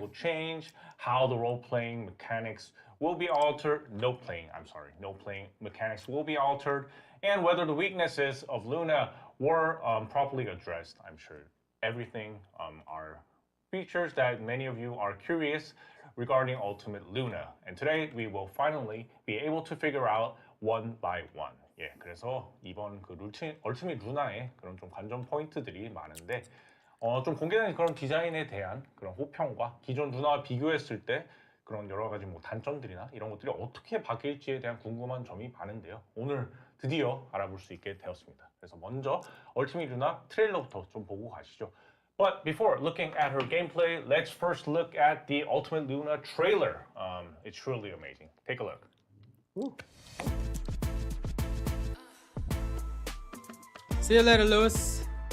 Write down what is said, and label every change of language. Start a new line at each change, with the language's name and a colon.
English: will change, how the role-playing mechanics will be altered, no playing mechanics will be altered, and whether the weaknesses of Luna were properly addressed. I'm sure everything are features that many of you are curious regarding Ultimate Luna. And today we will finally be able to figure out one by one.
Korean: 예, 그래서 이번 그 Ultimate Luna의 그런 좀 관전 포인트들이 많은데 좀 공개된 그런 디자인에 대한 그런 호평과 기존 루나와 비교했을 때 그런 여러 가지 뭐 단점들이나 이런 것들이 어떻게 바뀔지에 대한 궁금한 점이 많은데요. 오늘 드디어 알아볼 수 있게 되었습니다. 그래서 먼저 Ultimate Luna 트레일러부터 좀 보고 가시죠.
English: But before looking at her gameplay, let's first look at the Ultimate Luna trailer. It's truly amazing. Take a look. Ooh. See you later, Lewis.